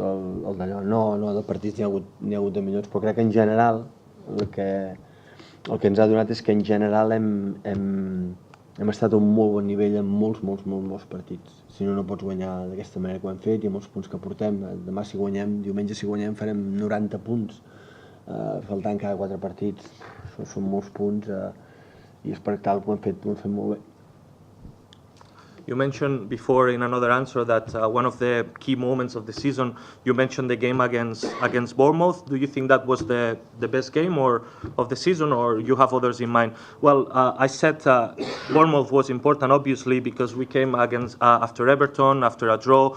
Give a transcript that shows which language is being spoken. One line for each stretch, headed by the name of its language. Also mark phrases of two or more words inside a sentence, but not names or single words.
Catalan: No, de partits n'hi ha hagut de millors, però crec que en general el que ens ha donat és que en general hem estat a un molt bon nivell en molts partits. Si no pots guanyar d'aquesta manera que ho hem fet i amb els punts que portem. Demà si guanyem, diumenge si guanyem farem 90 punts, faltant cada 4 partits. Això són molts punts i és per tal que ho hem fet molt bé.
English: You mentioned before in another answer that one of the key moments of the season, you mentioned the game against Bournemouth. Do you think that was the best game of the season, or you have others in mind? Well, I said Bournemouth was important, obviously, because we came against after Everton, after a draw.